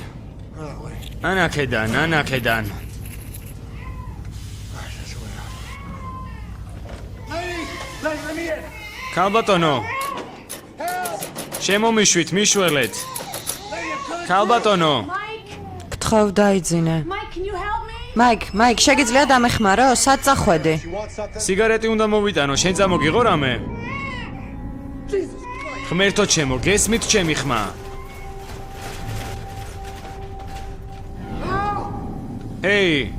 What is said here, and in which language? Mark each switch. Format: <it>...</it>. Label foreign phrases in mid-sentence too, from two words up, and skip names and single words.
<ka>ან აქედან.</ka> <en>Let me in.</en> <ka>ქალბატონო. შემომიშვით, მიშველეთ. ქალბატონო. გთხოვ დაიძინე.</ka> <en>Mike, can you help me?</en> <ka>მაიკ, შეგიძლია დამეხმარო? სად წახვედი? სიგარეტი უნდა მოვიტანო, შენ წამოგიღო რამე? ღმერთო ჩემო, გესმით ჩემი ხმა? ჰეი!</ka>